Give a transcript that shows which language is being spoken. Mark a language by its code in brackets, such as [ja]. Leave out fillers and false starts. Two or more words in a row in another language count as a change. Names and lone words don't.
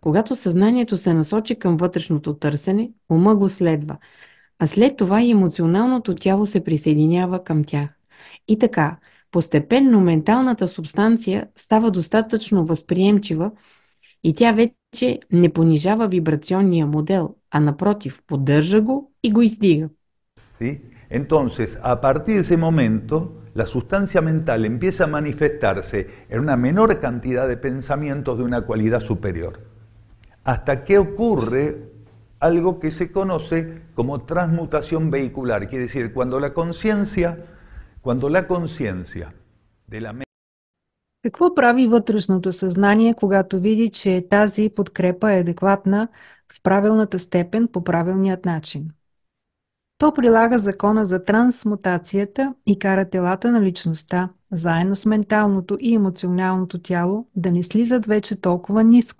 [bg] когато съзнанието се насочи към вътрешното търсене, ума го следва, а след това и емоционалното тяло се присъединява към тях. И така, постепенно менталната субстанция става достатъчно възприемчива и тя вече не понижава вибрационния модел, а напротив, поддържа го и го издига. [es] ¿Sí? Entonces, a partir de ese momento, la sustancia mental empieza a manifestarse en una menor cantidad de pensamientos de una cualidad superior, hasta que ocurre algo que se conoce como transmutación vehicular, quiere decir, cuando la conciencia de la mente. [bg] Какво прави вътрешното съзнание, когато види, че тази подкрепа е адекватна в правилната степен по правилният начин? То прилага закона за трансмутацията и кара телата на личността, заедно с менталното и емоционалното тяло, да не слизат вече толкова ниско.